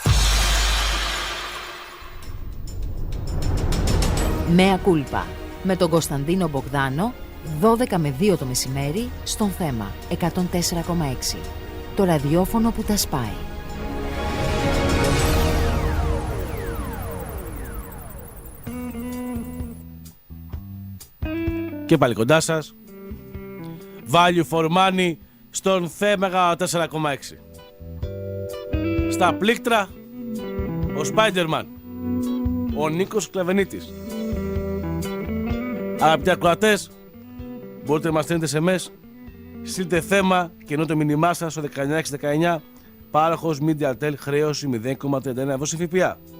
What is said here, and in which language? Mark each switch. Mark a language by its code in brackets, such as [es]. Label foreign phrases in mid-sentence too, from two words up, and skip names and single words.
[el] Μέα Κούλπα με τον Κωνσταντίνο Μπογδάνο, 12 με 2 το μεσημέρι στον Θέμα 104,6. Το ραδιόφωνο που τα σπάει. Και πάλι κοντά σας. [en] Value for money [el] στον Θέμα 4,6. Στα πλήκτρα ο Spider-Man, ο Νίκος Κλαβενίτης. Αγαπητοί ακροατές, μπορείτε να μας στέλνετε SMS, στείλτε θέμα και ενώ το μήνυμά σας στο 19619, πάροχος MediaTel, χρέωση 0,39 ευρώ σε ΦΠΑ.